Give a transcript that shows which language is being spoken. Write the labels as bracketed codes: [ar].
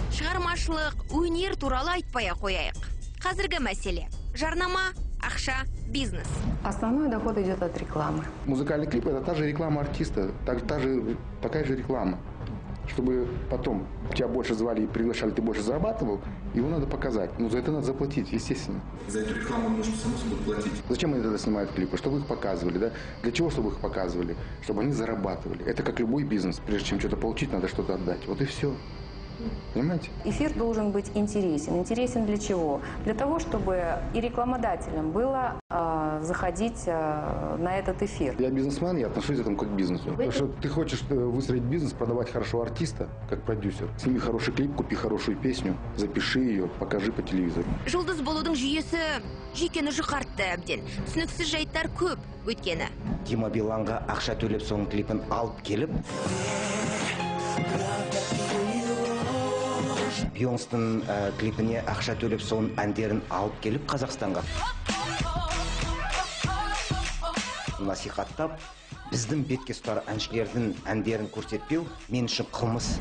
[kk] Шығармашылық, өнер туралы айтпай қояйық. Қазіргі мәселе жарнама, ақша, бизнес. [ru] Основной доход идет от рекламы. Музыкальный клип — это та же реклама артиста, такая же реклама. Чтобы потом тебя больше звали и приглашали, ты больше зарабатывал, его надо показать. Ну, за это надо заплатить, естественно. За эту рекламу нужно само собой платить. Зачем они тогда снимают клипы? Чтобы их показывали, да? Для чего, чтобы их показывали? Чтобы они зарабатывали. Это как любой бизнес. Прежде чем что-то получить, надо что-то отдать. Вот и все. Понимаете? Эфир должен быть интересен. Интересен для чего? Для того, чтобы и рекламодателям было заходить на этот эфир. Я бизнесмен, я отношусь к этому как к бизнесу. Потому что ты хочешь выстроить бизнес, продавать хорошего артиста, как продюсер. Сними хороший клип, купи хорошую песню, запиши ее, покажи по телевизору. [kk] Жұлдыз болудың жүйесі жүйкені жұқартты әбден. Түсініксіз жайттар көп өткені. Дима Биланға ақша төлеп соның клипін алып келіп, Бейонстың клипіне ақша төлеп соның әндерін алып келіп Қазақстанға насихаттап, біздің бетке ұстар әншілердің әндерін көрсетпеу мен үшін қылмыс.